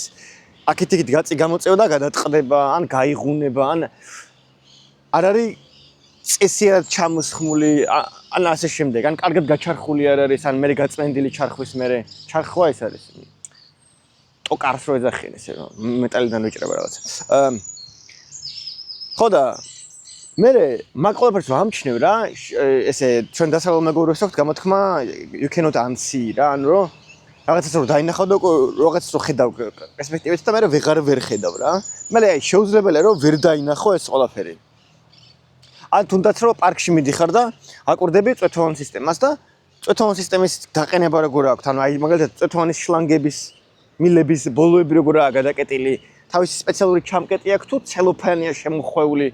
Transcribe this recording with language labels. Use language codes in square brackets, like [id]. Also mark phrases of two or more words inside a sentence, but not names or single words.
[ka] აქეთ-იქით გაწი გამოწევა და გადაწყდება, ან გაიღუნება, ან არ არის წესიერ ჩამოსხმული, ან ასე შემდეგ, ან კარგად გაჩარხული არ არის, ან მე გაწმენდილი ჩარხვის მე ჩარხვა ეს არის. ტოკარს რო ეძახიან ესე რომ მეტალიდან ვიჭრება რაღაცა. ხო და მე მაგ ყველაფერს ვამჩნევ რა, ესე ჩვენ დასავლელ მეგობრებს აქვს გამოთქმა [en] you cannot unsee [ka] რა, ანუ რომ რაღაცას რომ დაინახავ და რაღაცას რომ ხედავ პერსპექტივით და მე ვერ ხედავ რა. მე აი შეუძლებელია რომ ვერ დაინახო ეს ყველაფერი. ან თუნდაც რომ პარკში მიდიხარ და აკვირდები წვეთოვან სისტემას და წვეთოვან სისტემის დაყენება როგორ აქვს, ანუ აი მაგალითად წვეთოვანის შლანგების მილების ბოლოები როგორაა გადაკეტილი, თავისი სპეციალური ჩამკეტი აქვს თუ ცელოფანია შემოხვეული.